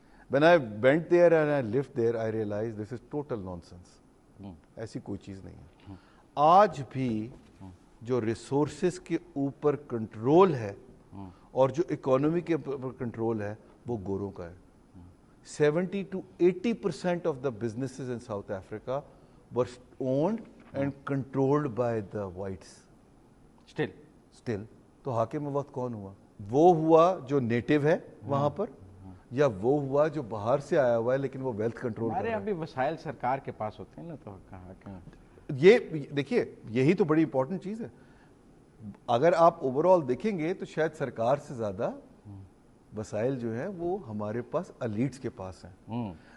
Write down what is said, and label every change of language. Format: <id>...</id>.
<en>When I went there and I lived there, I realized this is total nonsense.</en> <ur>ایسی کوئی چیز نہیں ہے. آج بھی جو ریسورسز کے اوپر کنٹرول ہے اور جو اکانومی کے اوپر کنٹرول ہے وہ گوروں کا ہے.</ur> <en>70 to 80% of the businesses in South Africa were owned and controlled by the whites. Still.</en> <ur>تو حاکم وقت کون ہوا؟ وہ ہوا جو نیٹو ہے وہاں پر، یا وہ ہوا جو باہر سے آیا ہوا ہے لیکن وہ ویلتھ کنٹرول کر رہا ہے. ہمارے ابھی وسائل سرکار کے پاس ہوتے ہیں نا، تو کہا کہ یہ دیکھیے یہی تو بڑی امپورٹنٹ چیز ہے. اگر آپ اوور آل دیکھیں گے تو شاید سرکار سے زیادہ وسائل جو ہیں وہ ہمارے پاس ایلیٹس کے پاس ہیں.</ur>